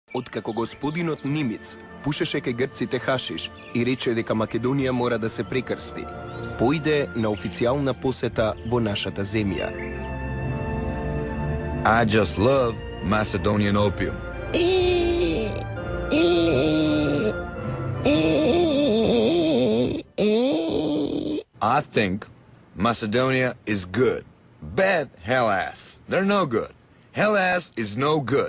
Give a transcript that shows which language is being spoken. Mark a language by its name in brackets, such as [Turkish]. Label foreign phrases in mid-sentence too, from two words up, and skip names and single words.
[Macedonian] Откако господинот Нимиц пушеше кај грците хашиш и рече дека Македонија мора да се прекрсти, поиде на официјална посета во нашата земја. [English] I just love Macedonian opium. I think Macedonia is good. Bad Hellas. They're no good. Hellas is no good.